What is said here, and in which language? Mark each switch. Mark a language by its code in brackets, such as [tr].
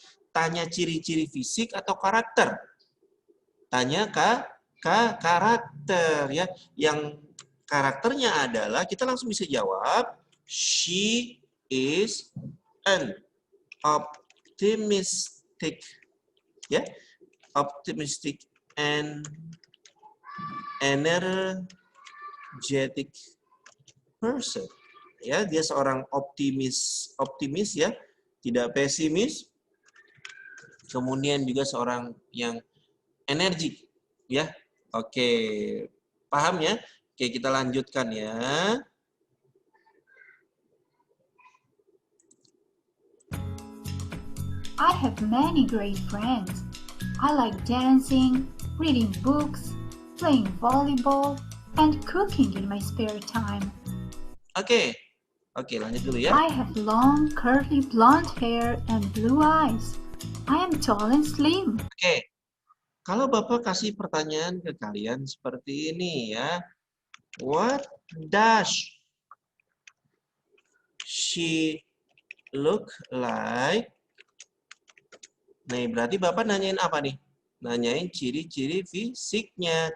[id] Tanya ciri-ciri fisik atau karakter? Tanya karakter ya. Yang karakternya adalah kita langsung bisa jawab [en] she is an optimistic [id] ya. [en] Optimistic and energetic person. [id] Ya, dia seorang optimis ya, tidak pesimis. Kemudian juga seorang yang energik ya. Oke, paham ya? Oke, kita lanjutkan ya. [en] I have many great friends. I like dancing, reading books, playing volleyball, and cooking in my spare time. [id] Oke, lanjut dulu ya. [en] I have long, curly blonde hair and blue eyes. I am tall and slim. [id] Oke, kalau Bapak kasih pertanyaan ke kalian seperti ini ya. [en] What does she look like? [id] Nih, berarti Bapak nanyain apa nih? Nanyain ciri-ciri fisiknya.